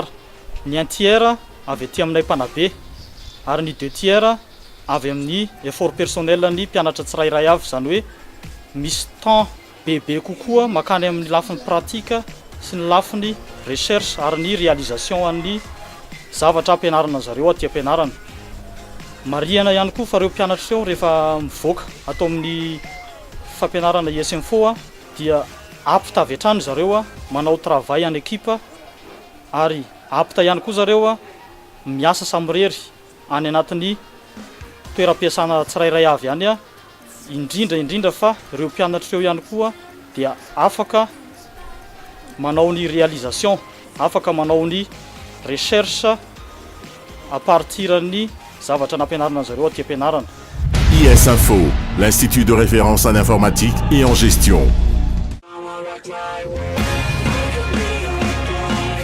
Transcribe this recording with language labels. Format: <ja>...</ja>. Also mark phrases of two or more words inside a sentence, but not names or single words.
<mg>Ny 1 tiers avy aty aminay mpanabe ary ny 2 tiers avy amin'ny</mg> <fr>effort personnel</fr> <mg>ny mpianatra tsirairay avy, zany hoe misy temps bebe kokoa makany amin'ny lafiny pratique sy ny lafiny recherche ary ny réalisation amin'ny zavatra ampianarana zareo aty ampianarana. Mariana ihany koa fa ireo mpianatra eo rehefa mivoaka atao amin'ny fampianarana IS-Info dia apta avy hatrany zareo manao</mg> <fr>travail en équipe,</fr> <mg>ary apta ihany koa zareo miasa samirery any anatin'ny toeram-piasana tsirairay avy any indrindra fa ireo mpianatra eo ihany koa dia afaka manao ny réalisation, afaka manao ny recherche</mg> <fr>à partir</fr> <mg>ny zavatra nampianarana zareo aty ampianarana.</mg> <fr>IS-Info, l'Institut de référence en informatique et en gestion.</fr>